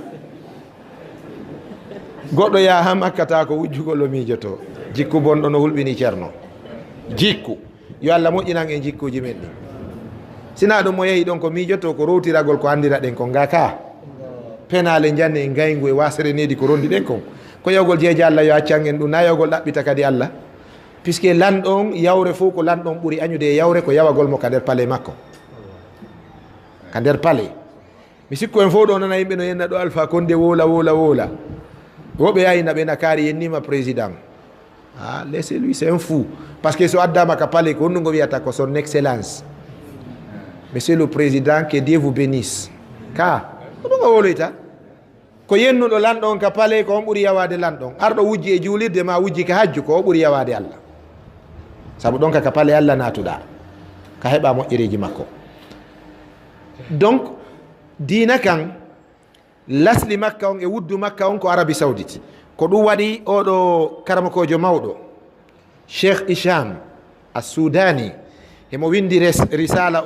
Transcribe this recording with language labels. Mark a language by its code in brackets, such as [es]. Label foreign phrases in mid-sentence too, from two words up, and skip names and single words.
[ff] goɗɗo ya ha makkata ko wujjugol o miijoto jikku bonɗo no hulɓini ceerno jikku yo Allah moƴƴinan en jikkuji men ɗi sina ɗum mo yehi ɗon ko miijoto ko rowtiragol ko andira ɗen kon ngaka penale janne e gaygu e wasere nedi ko rondi ɗen kon ko yawgol jeeje Allah yo accan en ɗum na yawgol ɗaɓɓita kadi Allah puisque lanɗon yawre fof ko lanɗon ɓuuri añude e yawre ko yawagol mo ka nder paale makko ka nder paale mi sikku en fof ɗo nana yimɓe no yenna ɗo Alpha Condé wola woɓe yayina ɓe nakari yennima [fr] président laissez lui c'est un fou par ce que [ff] so addama ka paale ko honnugo wiyata ko [fr] son excellence monsieur le président que Dieu vous bénisse [ff] ka ɗum o woloyta ko yennuɗo lanɗon ka paale ko on ɓuuri yawade lanɗon arɗo wujji e juulirde ma wujji ka hajju ko o ɓuuri yawade Allah saabu ɗon ka paale Allah natuɗa ka heɓa moƴƴereji makko donc diina kan lasli makka on e wuddu makka on ko Arabie Saoudite ko ɗum waɗi oɗo karamakojo mawɗo Cheikh Hicham as-Sudani emo windi risala